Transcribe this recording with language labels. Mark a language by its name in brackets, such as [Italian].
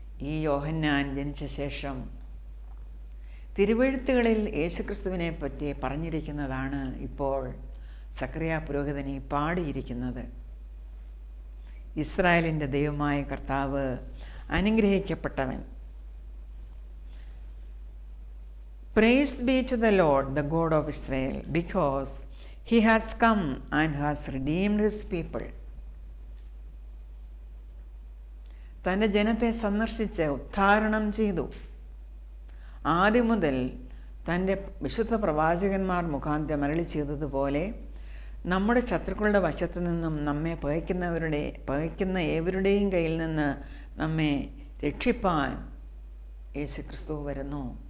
[Malayalam] ഈ യോഹന്നാൻ ജനിച്ച ശേഷം തിരുവെഴുത്തുകളിൽ യേശുക്രിസ്തുവിനെ പറ്റി പറഞ്ഞിരിക്കുന്നതാണ് ഇപ്പോൾ സഖറിയ പുരോഹിതനെ പാടിയിരിക്കുന്നത്. ഇസ്രായേലിൻ്റെ ദൈവമായ കർത്താവ് അനുഗ്രഹിക്കപ്പെട്ടവൻ. [English] Praise be to the Lord, the God of Israel, because he has come and has redeemed his people. [Malayalam] തൻ്റെ ജനത്തെ സന്ദർശിച്ച് ഉദ്ധാരണം ചെയ്തു. ആദ്യം മുതൽ തൻ്റെ വിശുദ്ധ പ്രവാചകന്മാർ മുഖാന്തരം അരുളി ചെയ്തതുപോലെ നമ്മുടെ ശത്രുക്കളുടെ വശത്തു നിന്നും നമ്മെ പകയ്ക്കുന്ന ഏവരുടെയും കയ്യിൽ നിന്ന് നമ്മെ രക്ഷിപ്പാൻ യേശുക്രിസ്തു വരുന്നു.